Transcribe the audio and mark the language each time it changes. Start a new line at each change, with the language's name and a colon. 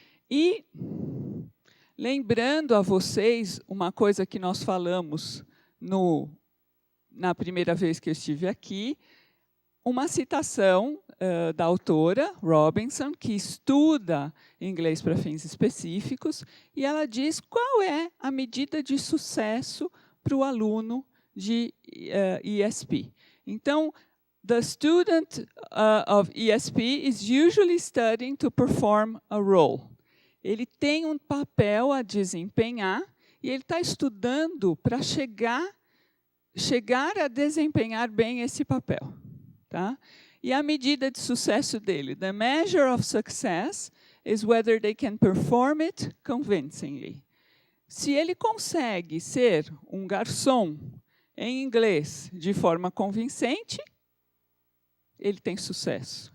Portuguese: E, lembrando a vocês uma coisa que nós falamos na primeira vez que eu estive aqui, uma citação da autora Robinson, que estuda inglês para fins específicos, e ela diz qual é a medida de sucesso para o aluno de ESP.
English: Então, the student of ESP is usually studying to perform a role.
Portuguese: Ele tem um papel a desempenhar e ele está estudando para chegar a desempenhar bem esse papel. Tá?
English: E a medida de sucesso dele, the measure of success is whether they can perform it convincingly.
Portuguese: Se ele consegue ser um garçom em inglês de forma convincente, ele tem sucesso.